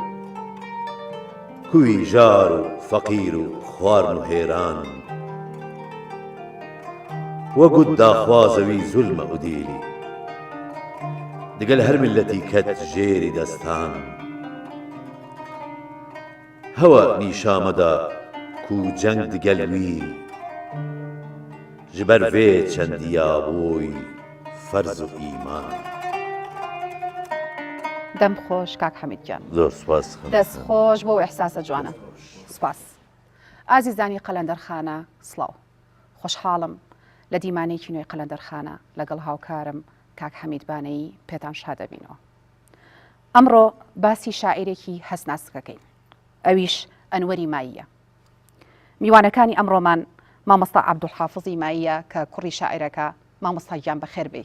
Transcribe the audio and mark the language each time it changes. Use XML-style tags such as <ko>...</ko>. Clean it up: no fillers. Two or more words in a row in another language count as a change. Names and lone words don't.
<ku>ku wî jar û feqîr û xwarin û hêran we got daxwaza wî zulme û dîlî digel her milletî ket jêrî destan hewe nîşa me da ku ceng digel wî ji ber vê çendiya bûy ferz û îman</ku> <ckb>دەم خۆش کاک حەمیدگیان زۆر سوپاس دەست خۆش بۆ ئەحساسە جوانە سوپاس ئازیزانی قەلەندەرخانە سڵاو خۆشحاڵم لە دیمانەیەکی نوێی قەلەندەرخانە لەگەڵ هاوکارم کاک حەمیدبانەی پێتان شادەبینەوە ئەمڕۆ باسی شاعیرێکی هەسناسکەکەین ئەویش ئەنوەری ماییە میوانەکانی ئەمڕۆمان مامۆستا عەبدولحافزی ماییە کە کوڕی شاعیرەکە مامۆستا گیان بەخێر بێ</ckb>